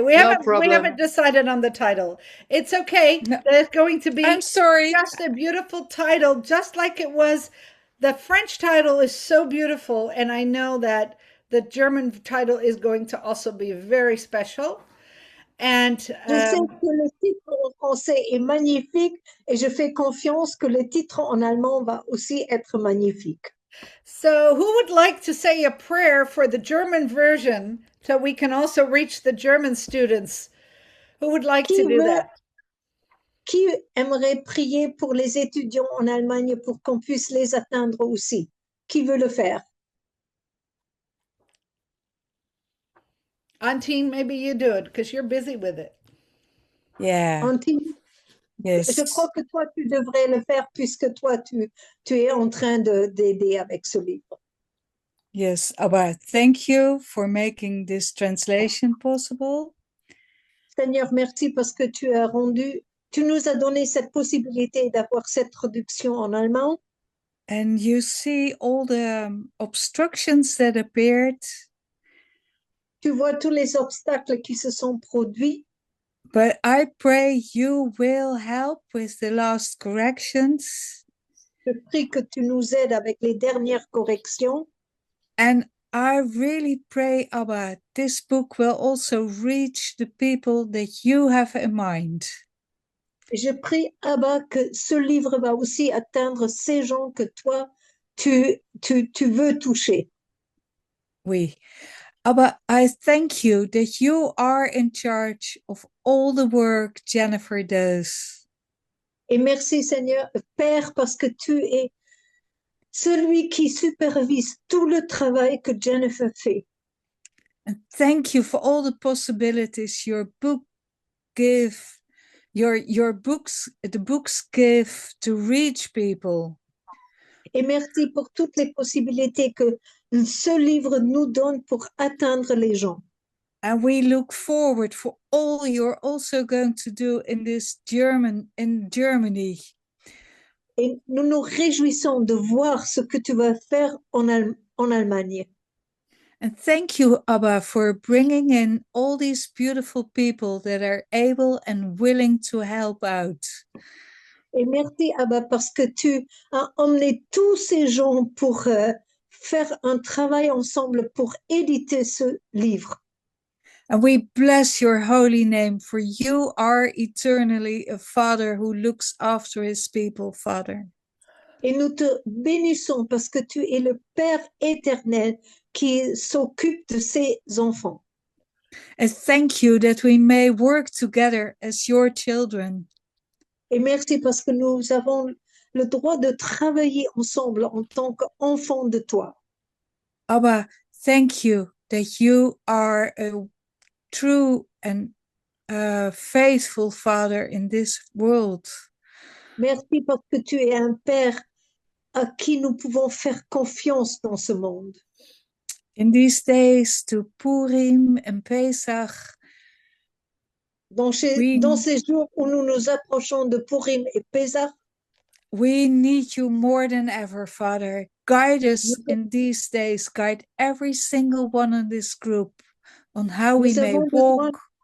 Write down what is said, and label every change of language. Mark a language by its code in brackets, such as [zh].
[en] We haven't decided on the title. It's okay. No. There's going to be I'm sorry. just a beautiful title, just like it was. The French title is so beautiful, and I know that the German title is going to also be very special. And [fr] je sais que le titre en français est magnifique, et je fais confiance que le titre en allemand va aussi être magnifique. [en] So who would like to say a prayer for the German version so we can also reach the German students? Who would like to do that? [fr] Qui aimerait prier pour les étudiants en Allemagne pour qu'on puisse les atteindre aussi? Qui veut le faire? [en] Antine, maybe you do it because you're busy with it. Yeah. Antine, yes. [fr] Je crois que toi, tu devrais le faire puisque toi, tu es en train d'aider avec ce livre. [en] Yes, Abba, thank you for making this translation possible. [fr] Seigneur, merci parce que tu nous as donné cette possibilité d'avoir cette traduction en allemand. [en] And you see all the obstructions that appeared, [fr] Tu vois tous les obstacles qui se sont produits, [en] but I pray you will help with the last corrections. [fr] je prie que tu nous aides avec les dernières corrections. [en] And I really pray, Abba, this book will also reach the people that you have in mind. [fr] Et je prie, Abba, que ce livre va aussi atteindre ces gens que toi, tu veux toucher. Oui. [en] Abba, I thank you that you are in charge of all the work Jennifer does. [fr] Et merci, Seigneur, Père, parce que tu es celui qui supervise tout le travail que Jennifer fait. [en] And thank you for all the possibilities your book give, your books, the books give to reach people. [fr] Et merci pour toutes les possibilités que ce livre nous donne pour atteindre les gens. [en] And we look forward for all you're also going to do in Germany. [fr] Et nous nous réjouissons de voir ce que tu vas faire en Allemagne. [en] And thank you, Abba, for bringing in all these beautiful people that are able and willing to help out. [fr] Et merci, Abba, parce que tu as emmené tous ces gens pour faire un travail ensemble pour éditer ce livre. [en] And we bless your holy name, for you are eternally a Father who looks after his people, Father. [fr] Et nous te bénissons parce que tu es le Père éternel qui s'occupe de ses enfants. [en] And thank you that we may work together as your children. [fr] Et merci parce que nous avons le droit de travailler ensemble en tant qu'enfants de toi. [en] Abba, thank you that you are a true and faithful Father in this world. [fr] Merci parce que tu es un Père à qui nous pouvons faire confiance dans ce monde. [en] In these days to Purim and Pesach, [fr] Dans ces jours où nous nous approchons de Purim et Pessah, [en] we need you more than ever, Father. Guide us in these days. Guide every single one in this group on how we may walk.